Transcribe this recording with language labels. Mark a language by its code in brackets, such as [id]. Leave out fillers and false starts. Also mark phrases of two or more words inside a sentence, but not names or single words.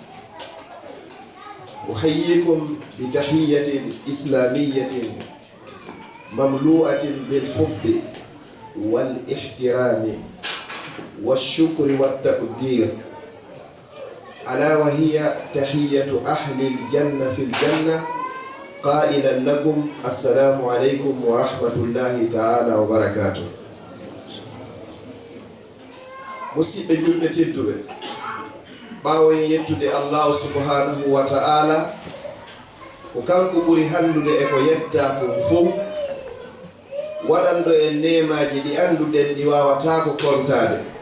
[ar] أحييكم بتحية إسلامية مملوءة بالحب والاحترام والشكر والتقدير، ألا وهي تحية أهل الجنة في الجنة، قائلا لكم السلام عليكم ورحمة الله تعالى وبركاته. [ff] musidɓe julɓe tedduɓe, ɓaawo en yettude [ar] الله سبحانه وتعالى [ff] ko kanko ɓuri handude e ko yetta ko fof, waɗanɗo en nemaji ɗi anduɗen ɗi wawata ko kontade.